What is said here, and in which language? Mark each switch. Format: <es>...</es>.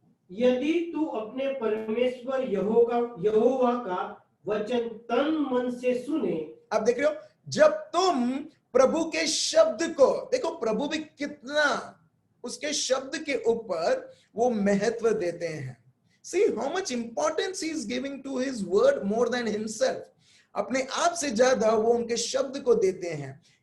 <hi>यदि तू अपने परमेश्वर यहोवा का वचन तन मन से सुने। अब देख रहे हो, जब तुम प्रभु के शब्द को देखो, प्रभु भी कितना उसके शब्द के ऊपर वो महत्व देते हैं।</hi> <en>See how much importance he is giving to his word more than himself.</en> <hi>अपने आप से ज्यादा वो उनके शब्द को देते हैं।</hi>